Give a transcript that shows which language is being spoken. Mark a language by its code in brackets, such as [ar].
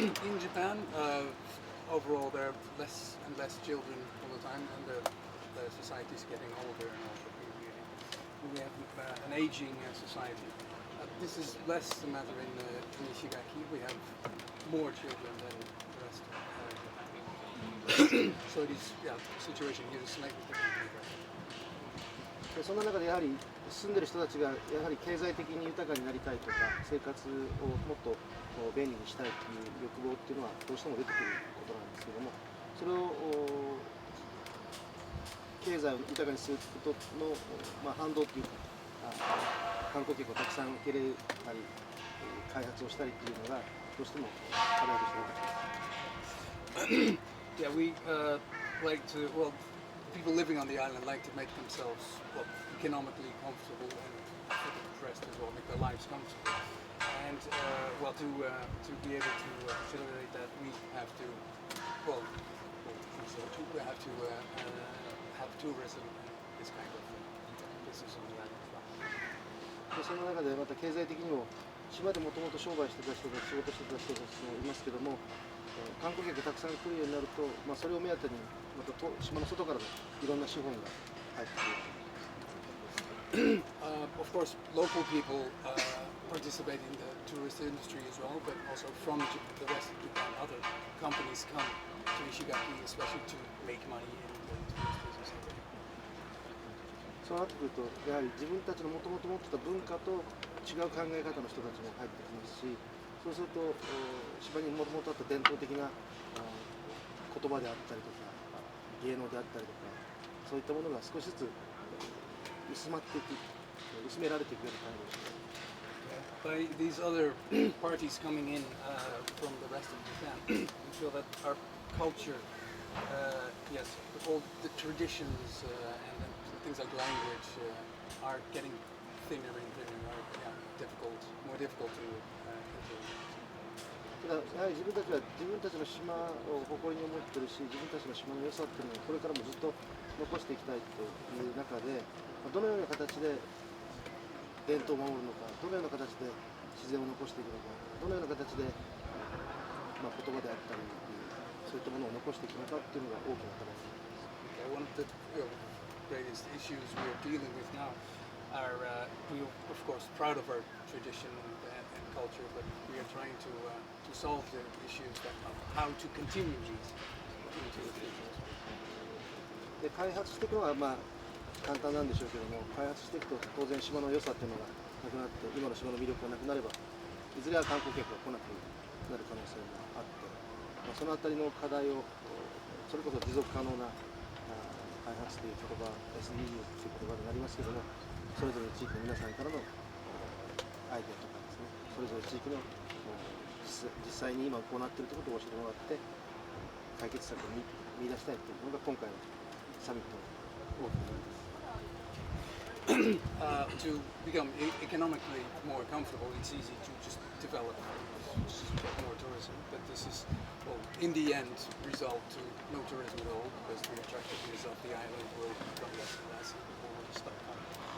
[en] In Japan, overall, there are less and less children all the time, and the society is getting older and older. We have an aging society. This is less the matter in Ishigaki. We have more children than the rest of Japan. So it is, yeah, the situation here is slightly different. [ja] でそんな中でやはり住んでる人たちがやはり経済的に豊かになりたいとか生活をもっと便利にしたいという欲望っていうのはどうしても出てくることなんですけども、それを経済を豊かにすることの、反動というか観光客をたくさん受け入れたり開発をしたりというのがどうしても課題として出てきます。 [en] Yeah, we like to, well, people living on the island like to make themselves, well, economically comfortable and for the rest as well, make their lives comfortable. And, well, to be able to facilitate that, we have to, well, we have to have tourism and this kind of business on the island as well. [ja] でその中でまた経済的にも島でもともと商売してた人たち仕事してた人たちもいますけども、観光客がたくさん来るようになると、それを目当てにまた島の外からもいろんな資本が入ってくる。 [en] Of course, local people participate in the tourist industry as well, but also from the rest of Japan, other companies come to Ishigaki, especially to make money in the tourist business. [ja] そうなってくると、やはり自分たちのもともと持ってた文化と違う考え方の人たちも入ってきますし、そうすると島にもともとあった伝統的な言葉であったりとか芸能であったりとか、そういったものが少しずつ薄まっていく、薄められていくような感じです。 [en] By these other parties coming in from the rest of Japan, we feel that our culture, yes, all the traditions and things like language are getting thinner and thinner, are more difficult to implement. [ja] ただやはり自分たちは自分たちの島を誇りに思ってるし、自分たちの島の良さっていうのをこれからもずっと残していきたいという中で、どのような形で伝統を守るのか、どのような形で自然を残していくのか、どのような形で、言葉であったりそういったものを残していくのかっていうのが大きな課題です。 [en] One of the greatest issues we are dealing with now are, we are of course proud of our tradition and culture, but we are trying to solve the issues that how to continue these into the future. [ja] で開発していくのは簡単なんでしょうけども、開発していくと当然島の良さっていうのがなくなって、今の島の魅力がなくなれば、いずれは観光客が来なくなる可能性があって、そのあたりの課題をそれこそ持続可能な開発という言葉、SDGs という言葉になりますけども、それぞれの地域の皆さんからのアイデアとかですね、それぞれ地域の実際に今行っているということを教えてもらって解決策を見出したいというのが今回のサミットの大きな意味です。 [en] To become economically more comfortable, it's easy to just develop more tourism, but this is, well, in the end, result to no tourism at all because the attractiveness of the island will become less and less and people will stop coming.